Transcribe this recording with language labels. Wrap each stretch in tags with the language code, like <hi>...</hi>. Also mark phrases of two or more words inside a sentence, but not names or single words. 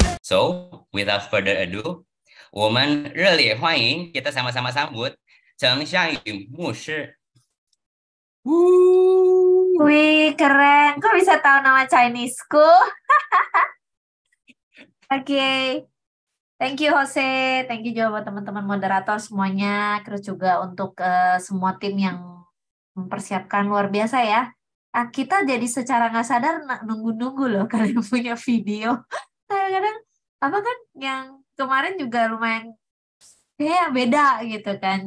<en>So, without further ado,</en> <zh>我们热烈欢迎</zh> <id>kita sama-sama sambut</id> <zh>郑香宇牧师。</zh> <id>Wih, keren. Kok bisa tahu nama Chineseku? Oke.</id> <en>Thank you, Jose. Thank you</en> <id>juga buat teman-teman moderator semuanya. Terus juga untuk semua tim yang mempersiapkan luar biasa ya. Kita jadi secara nggak sadar nunggu-nunggu loh kalian punya video. Kadang-kadang apa kan yang kemarin juga lumayan kayak beda gitu kan.</id>